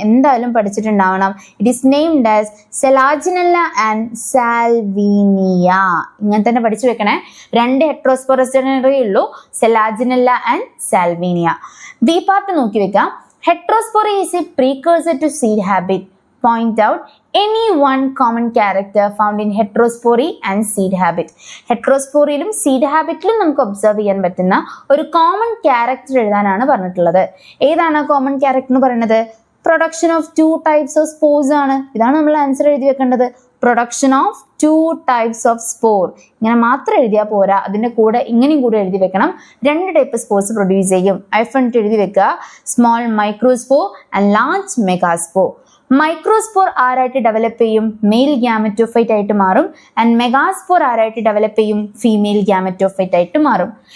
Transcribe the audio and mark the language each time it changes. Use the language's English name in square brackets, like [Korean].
[Malayalam] എന്തായാലും പഠിച്ചിട്ടുണ്ടാവണം. [English] It is named as Selaginella and Salvinia. [Malayalam] ഇങ്ങനെ തന്നെ പഠിച്ചു വെക്കണേ. 2 ഹെറ്ററോസ്പോറസ് ജനേറയേ ഉള്ളൂ, സെലാജിനെല്ല ആൻഡ് സാൽവീനിയ. ബി പാർട്ട് നോക്കി വെക്കാം. [English] Heterospory is a precursor to seed habit. Point out any one common character found in heterospory and seed habit. [Malayalam] ഹെറ്ററോസ്പോറിയിലും seed ഹാബിറ്റിലും നമുക്ക് observe ചെയ്യാൻ പറ്റുന്ന ഒരു കോമൺ ക്യാരക്ടർ എഴുതാനാണ് പറഞ്ഞിട്ടുള്ളത്. ഏതാണ് ആ കോമൺ ക്യാരക്ടർ എന്ന് പറയുന്നത്? [English] production of 2 types of spores [Malayalam] ആണ്. ഇതാണ് നമ്മൾ ആൻസർ എഴുതി വെക്കേണ്ടത്. [English] Production of 2 types of spore. [Malayalam] ഇങ്ങനെ മാത്രം എഴുതിയാൽ പോരാ, അതിൻ്റെ കൂടെ ഇങ്ങനെയും കൂടെ എഴുതി വെക്കണം. 2 ടൈപ്പ് സ്പോർസ് പ്രൊഡ്യൂസ് ചെയ്യും. F1 എഴുതി വെക്കുക. [English] Small microspore and large megaspore. [Malayalam] Microspore ആരായിട്ട് develop ചെയ്യും? മെയിൽ ഗ്യാമറ്റോഫൈറ്റ് ആയിട്ട് മാറും. ആൻഡ് മെഗാസ്പോർ ആരായിട്ട് ഡെവലപ്പ് ചെയ്യും? ഫീമെയിൽ ഗ്യാമറ്റോഫൈറ്റ് ആയിട്ട് മാറും.